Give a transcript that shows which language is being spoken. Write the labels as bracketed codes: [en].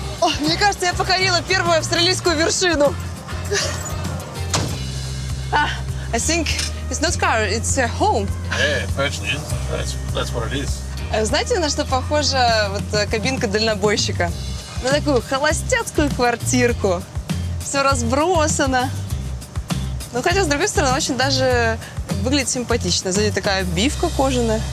[ru] О, мне кажется, я покорила первую австралийскую вершину. [en] I think it's not car, it's a home. Yeah, it virtually is. That's what it is. [ru] Знаете, на что похожа вот кабинка дальнобойщика? На такую холостяцкую квартирку. Все разбросано. Ну, хотя, с другой стороны, очень даже выглядит симпатично. Сзади такая обивка кожаная.